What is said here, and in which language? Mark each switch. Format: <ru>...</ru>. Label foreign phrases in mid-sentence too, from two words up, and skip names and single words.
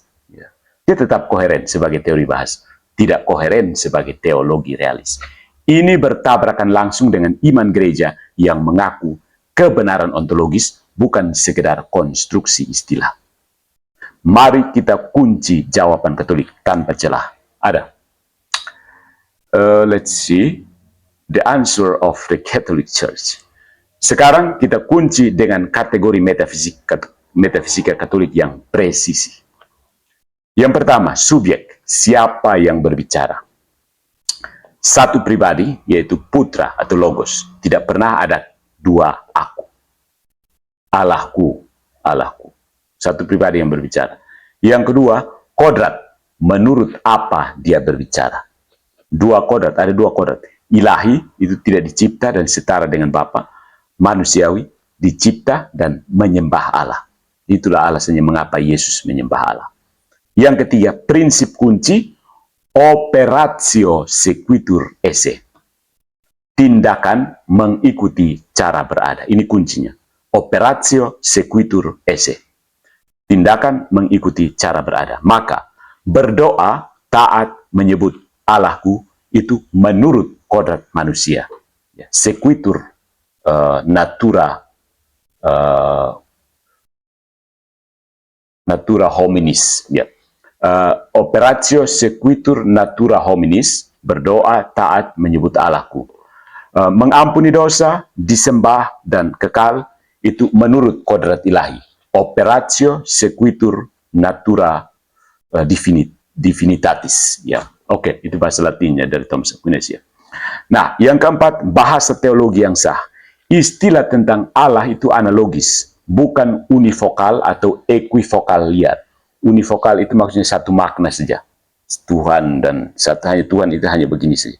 <id>Dia tetap koheren sebagai teori bahasa, tidak koheren sebagai teologi realis. Ini bertabrakan langsung dengan iman gereja yang mengaku kebenaran ontologis bukan sekedar konstruksi istilah. Mari kita kunci jawaban Katolik tanpa celah. Ada.</id> <en>Let's see the answer of the Catholic Church.</en> <id>Sekarang kita kunci dengan kategori metafisika Katolik yang presisi. Yang pertama, subjek, siapa yang berbicara. Satu pribadi, yaitu putra atau logos. Tidak pernah ada dua aku. Allahku, Allahku. Satu pribadi yang berbicara. Yang kedua, kodrat, menurut apa dia berbicara. Dua kodrat, ada dua kodrat. Ilahi, itu tidak dicipta dan setara dengan Bapa. Manusiawi, dicipta dan menyembah Allah. Itulah alasannya mengapa Yesus menyembah Allah. Yang ketiga, prinsip kunci,</id> <la>operatio sequitur esse.</la> <id>Tindakan mengikuti cara berada. Ini kuncinya.</id> <la>Operatio sequitur esse.</la> <id>Tindakan mengikuti cara berada. Maka, berdoa, taat, menyebut Allahku, itu menurut kodrat manusia.</id> <la>Sequitur natura hominis. Operatio sequitur natura hominis,</la> <id>berdoa, taat, menyebut Allahku. Mengampuni dosa, disembah, dan kekal, itu menurut kodrat ilahi.</id> <la>Operatio sequitur natura divinitatis.</la> <id>Itu bahasa Latinnya dari Thomas Aquinas. Nah, yang keempat, bahasa teologi yang sah. istilah tentang Allah itu analogis, bukan univokal atau equivokal liar. Univokal itu maksudnya satu makna saja. Tuhan dan hanya Tuhan itu hanya begini saja.</id>